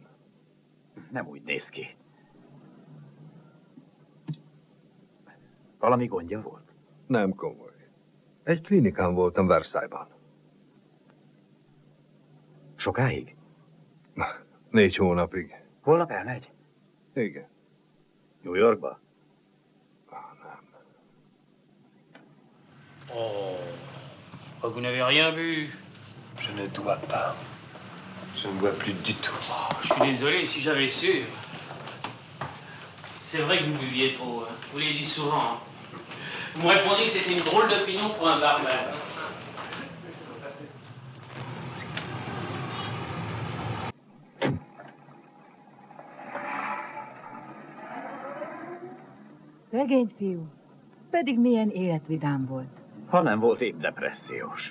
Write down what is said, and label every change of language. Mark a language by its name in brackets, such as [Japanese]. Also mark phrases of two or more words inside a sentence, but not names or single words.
[Hungarian] Nem úgy néz ki. Valami gondja volt? Nem komoly. Egy klinikán voltam Versailles-ban. Sokáig? 4 hónapig. Holnap elmegy? Igen. New Yorkba? [French] Oh, vous n'avez rien bu? Je ne dois pas. Je ne bois plus du tout. Oh, je suis désolé, si j'avais su. C'est vrai que vous buviez trop, hein. Vous l'avez dit souvent. Hein. Vous me répondez que c'était une drôle d'opinion pour un barman. [Hungarian] Szegény fiú. Pedig milyen életvidám volt. Ha nem volt épp depressziós.